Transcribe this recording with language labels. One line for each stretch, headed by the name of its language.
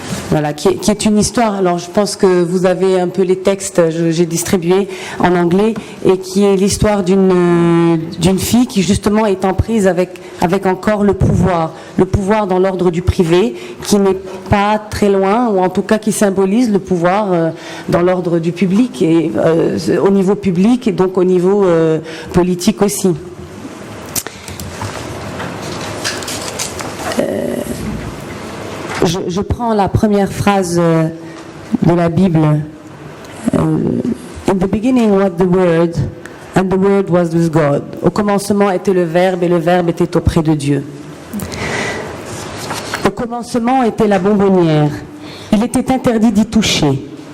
French: Voilà, qui est une histoire. Alors, je pense que vous avez un peu les textes, j'ai distribué en anglais, et qui est l'histoire d'une fille qui justement est en prise avec encore le pouvoir dans l'ordre du privé, qui n'est pas très loin, ou en tout cas qui symbolise le pouvoir dans l'ordre du public, et au niveau public et donc au niveau politique aussi. Je prends la première phrase de la Bible.
English: In the beginning was the Word, and the Word was with God.
French: Au commencement était le Verbe, et le Verbe était auprès de Dieu. Au commencement était la bonbonnière. Il était interdit d'y toucher.